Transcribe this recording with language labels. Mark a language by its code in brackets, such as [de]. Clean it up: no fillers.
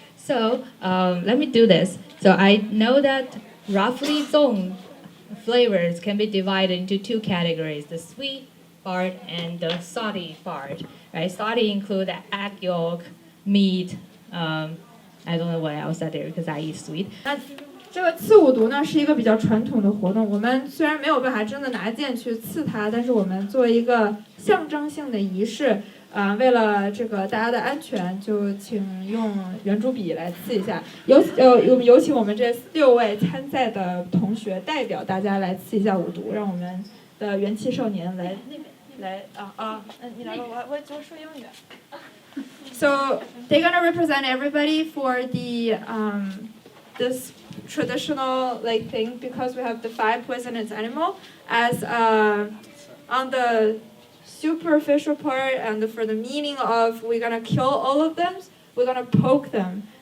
[en] So let me do this. So I know that roughly 粽 flavors can be divided into two categories: the sweet part and the salty part. Right? Salty include the egg yolk, meat. I don't know what else are there because I eat sweet. [zh] 这个刺五毒呢是一个比较传统的活动，我们虽然没有办法真的拿剑去刺它，但是我们做一个象征性的仪式，为了这个大家的安全，就请用圆珠笔来刺一下。有请我们这6位参赛的同学代表大家来刺一下五毒，让我们的元气少年来那边来你来吧，我说英语。 [en] So they're gonna represent everybody for the this traditional like thing, because we have the 5 poisonous animal as on the superficial part, and for the meaning of we're gonna kill all of them, we're gonna poke them.